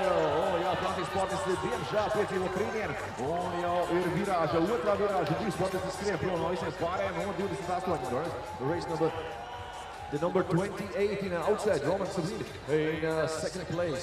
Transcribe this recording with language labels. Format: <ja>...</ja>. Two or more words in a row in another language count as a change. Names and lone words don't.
<lv>Oh, jā, Francijas sportisti diemžēl piedzīvo krīnienu. Un jau ir virāža, otrā virāža, 2 sportisti skrien prom no visiem pārējiem un 28.</lv> <en>Race number, the number 28 in outside, Roman Sabine in second place.</en>